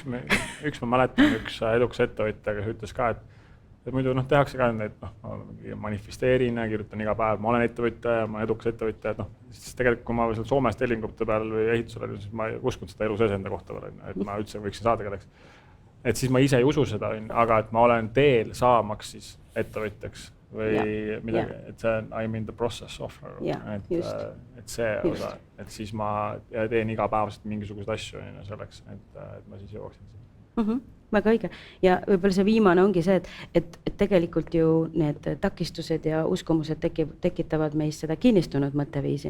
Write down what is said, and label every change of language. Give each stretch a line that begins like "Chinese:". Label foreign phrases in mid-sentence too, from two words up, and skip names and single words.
Estonian: ma mäletan, üks edukas ettevõtja, kes ütles ka, et muidu tehakse ka need, manifesteerin ja kirjutan iga päev, ma olen ettevõtja ja ma olen edukas ettevõtja, siis tegelikult kui ma Soomes tellingute peal või ehitusel olin, siis ma ei uskunud seda elu sees enda kohta veel, et ma üldse võiksin saada kelleks. Et siis ma ise ei usu seda, aga et ma olen teel saamaks siis ettevõtjaks või midagi, et see on
English: I'm in the process of,
Estonian: et see osa, et siis ma teen igapäevaselt mingisuguseid asju selleks, et ma siis jõuaksin siin. Väga õige. Ja võib-olla see viimane ongi see, et tegelikult ju need takistused ja uskumused tekitavad meist seda kinnistunud mõtteviisi.